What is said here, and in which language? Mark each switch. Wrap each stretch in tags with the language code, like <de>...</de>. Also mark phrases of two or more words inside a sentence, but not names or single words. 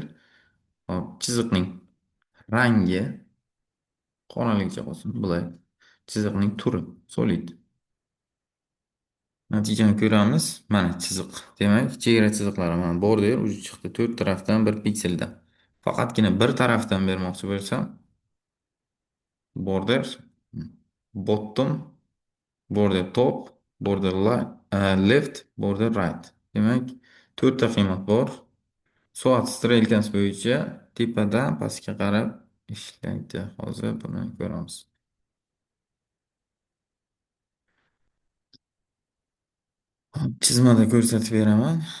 <uz>Hop, chiziqning rangi qoraligicha qolsin, black. Chiziqning turi solid. Natijani ko'ramiz. Mana chiziq. Demak, chegara chiziqlari mana border uchi chiqdi 4 tarafdan 1 pikselda. Faqatgina bir tarafdan bermoqchi bo'lsam,</uz> <en>border bottom, border top, left, border right.</en> <uz>Demak, 4 ta qiymat bor. Soat strelkasi bo'yicha tepadan pastga qarab ishlaydi. Hozir buni ko'ramiz. Chizmada ko'rsatib beraman.</uz>